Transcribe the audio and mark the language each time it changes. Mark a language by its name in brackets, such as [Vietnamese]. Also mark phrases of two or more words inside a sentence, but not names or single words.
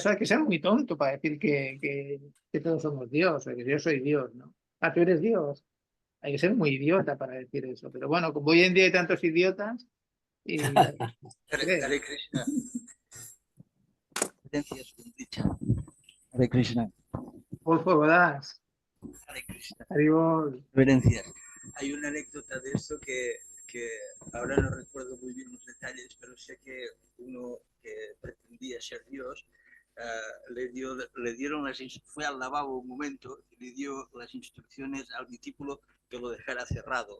[Spanish] Hay que ser muy tonto para decir que todos somos Dios, o que yo soy Dios, ¿no? Ah, tú eres Dios. Hay que ser muy idiota para decir eso. Pero bueno, como hoy en día hay tantos idiotas, y [Sanskrit] Hare Krishna. [Spanish] Reverencias, dicha. [Sanskrit] Hare Krishna. [Spanish] por favor, das. [Sanskrit] Hare Krishna. [Spanish] Haribol. Reverencias. Hay una anécdota de esto que ahora no recuerdo muy bien los detalles, pero sé que uno que pretendía ser Dios le dieron fue al lavabo un momento y le dio las instrucciones al discípulo que lo dejara cerrado.